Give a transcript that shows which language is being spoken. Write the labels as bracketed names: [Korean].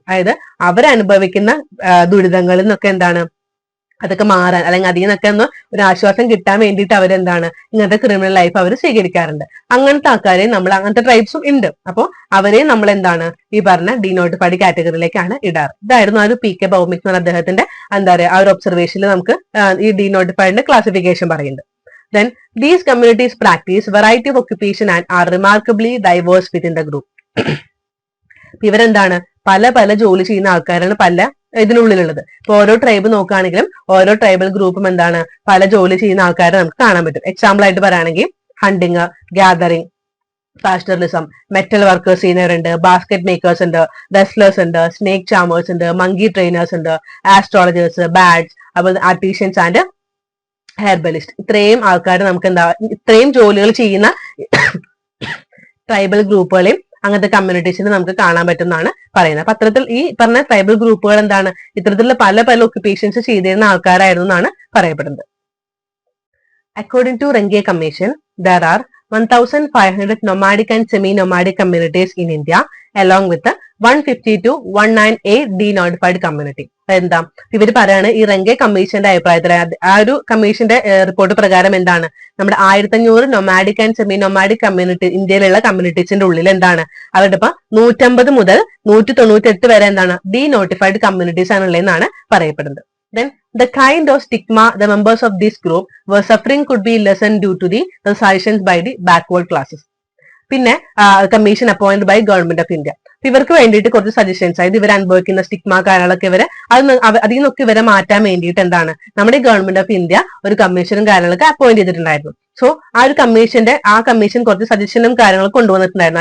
[Malayalam] അതായത് അവരനുഭവിക്കുന്ന ദുരിതങ്ങളിൽ നിന്നൊക്കെ എന്താണ് അതൊക്കെ മാറാൻ അല്ലെങ്കിൽ അതിൽ നിന്നൊക്കെ ഒന്ന് ഒരു ആശ്വാസം കിട്ടാൻ വേണ്ടിയിട്ട് അവരെന്താണ് ഇങ്ങനത്തെ ക്രിമിനൽ ലൈഫ് അവർ സ്വീകരിക്കാറുണ്ട്. അങ്ങനത്തെ ആൾക്കാരെ നമ്മൾ അങ്ങനത്തെ ട്രൈബ്സും ഉണ്ട്. അപ്പോൾ അവരെ നമ്മൾ എന്താണ് ഈ പറഞ്ഞ ഡീനോട്ടിഫൈഡ് കാറ്റഗറിയിലേക്കാണ് ഇടാറ്. ഇതായിരുന്നു ആ ഒരു പി കെ ഭൗമിക് എന്ന അദ്ദേഹത്തിന്റെ എന്താ പറയുക ആ ഒരു ഒബ്സർവേഷനിൽ നമുക്ക് ഈ ഡീനോട്ടിഫൈഡിന്റെ ക്ലാസിഫിക്കേഷൻ പറയുന്നുണ്ട്. [English] Then these communities practice variety of occupation and are remarkably diverse within the group. [Malayalam] ഇവരെന്താണ് പല പല ജോലി ചെയ്യുന്ന ആൾക്കാരാണ് പല ഇതിനുള്ളിലുള്ളത്. ഇപ്പൊ ഓരോ ട്രൈബ് നോക്കുകയാണെങ്കിലും ഓരോ ട്രൈബൽ ഗ്രൂപ്പും എന്താണ് പല ജോലി ചെയ്യുന്ന ആൾക്കാരെ നമുക്ക് കാണാൻ പറ്റും. എക്സാമ്പിൾ ആയിട്ട് പറയുകയാണെങ്കിൽ ഹണ്ടിങ്, ഗ്യാതറിംഗ്, പാസ്റ്ററലിസം, മെറ്റൽ വർക്കേഴ്സ് ചെയ്യുന്നവരുണ്ട്, ബാസ്കറ്റ് മേക്കേഴ്സ് ഉണ്ട്, റെസ്ലേഴ്സ് ഉണ്ട്, സ്നേക് ചാമേഴ്സ് ഉണ്ട്, മങ്കി ട്രെയിനേഴ്സ് ഉണ്ട്, ആസ്ട്രോളജേഴ്സ്, ബാഡ്സ്, അതുപോലെ ആർട്ടീഷ്യൻസ് ആൻഡ് ഹെർബലിസ്റ്റ്. ഇത്രയും ആൾക്കാർ നമുക്ക് എന്താ ഇത്രയും ജോലികൾ ചെയ്യുന്ന ട്രൈബൽ ഗ്രൂപ്പുകളെയും അങ്ങനത്തെ കമ്മ്യൂണിറ്റീസിന് നമുക്ക് കാണാൻ പറ്റും എന്നാണ് പറയുന്നത്. അപ്പൊ അത്തരത്തിൽ ഈ പറഞ്ഞ ട്രൈബൽ ഗ്രൂപ്പുകൾ എന്താണ് ഇത്തരത്തിലുള്ള പല പല ഒക്യുപ്പേഷൻസ് ചെയ്തിരുന്ന ആൾക്കാരായിരുന്നു എന്നാണ് പറയപ്പെടുന്നത്. [English] According to Renke commission there are 1,500 nomadic and semi-nomadic communities in India along with the 150 to 198 denotified community. [Malayalam] എന്താ ഇവര് പറയാണ് ഈ റെങ്കെ കമ്മീഷന്റെ അഭിപ്രായത്തിൽ ആ ഒരു കമ്മീഷന്റെ റിപ്പോർട്ട് പ്രകാരം എന്താണ് നമ്മുടെ 1500 nomadic and semi nomadic community ഇന്ത്യയിലുള്ള കമ്മ്യൂണിറ്റീസിന്റെ ഉള്ളിൽ എന്താണ് അവരുടെ ഇപ്പൊ 150 മുതൽ 198 വരെ എന്താണ് ഡീനോട്ടിഫൈഡ് കമ്മ്യൂണിറ്റീസ് ആണുള്ളതെന്നാണ് പറയപ്പെടുന്നത്. [English] Then the kind of stigma the members of this group were suffering could be lessened due to the suggestions by the backward classes. [Malayalam] പിന്നെ [English] Commission appointed by government of India. [Malayalam] ഇവർക്ക് വേണ്ടിയിട്ട് കുറച്ച് സജഷൻസ് ആയത് ഇവർ അനുഭവിക്കുന്ന stigma കാര്യങ്ങളൊക്കെ ഇവരെ അതിൽ നിന്നൊക്കെ ഇവരെ മാറ്റാൻ വേണ്ടിയിട്ട് എന്താണ് നമ്മുടെ ഗവൺമെന്റ് ഓഫ് ഇന്ത്യ ഒരു കമ്മീഷനും കാര്യങ്ങളൊക്കെ അപ്പോയിന്റ് ചെയ്തിട്ടുണ്ടായിരുന്നു. സോ ആ ഒരു കമ്മീഷൻ കുറച്ച് സജഷനും കാര്യങ്ങളും കൊണ്ടുവന്നിട്ടുണ്ടായിരുന്നു.